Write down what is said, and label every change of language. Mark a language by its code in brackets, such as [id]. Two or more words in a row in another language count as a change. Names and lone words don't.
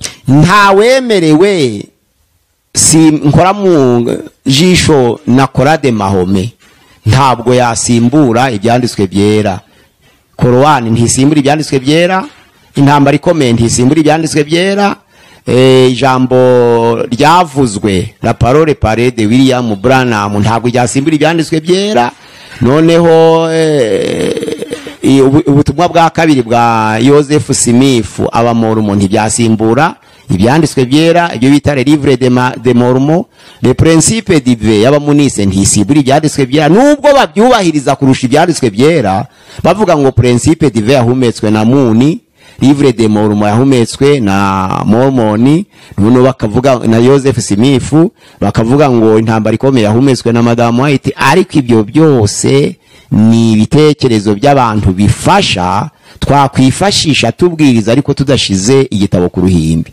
[rw] ntawemerewe si nkora mu jisho na Korade Mahome ntabwo yasimbura ibyanditswe byera. Korowani ntisimbura ibyanditswe byera, intambara ikomeye ntisimbura ibyanditswe byera. Ijambo ryavuzwe [fr] la parole parée de [rw] William Branham ntabwo ryasimbura ibyanditswe byera. Noneho ubutumwa bwa kabiri bwa Joseph Smith abamormon ntibyasimbura ibyanditswe byera, ibyo bita [fr] le livre de Mormon. Le principe divin [rw] y'abamunise ntisimbura ibyanditswe byera nubwo babyubahiriza kurusha ibyanditswe byera, bavuga ngo [fr] principe divin [rw] yahumetswe na Muni, [fr] livre de Mormon [rw] yahumetswe na Mormoni, nuno bakavuga na Joseph Smith, bakavuga ngo intambara ikomeye yahumetswe na Madame White. Ariko ibyo byose ni ibitekerezo by'abantu bifasha twakwifashisha tubwiriza ariko tudashize igitabo ku ruhimbi.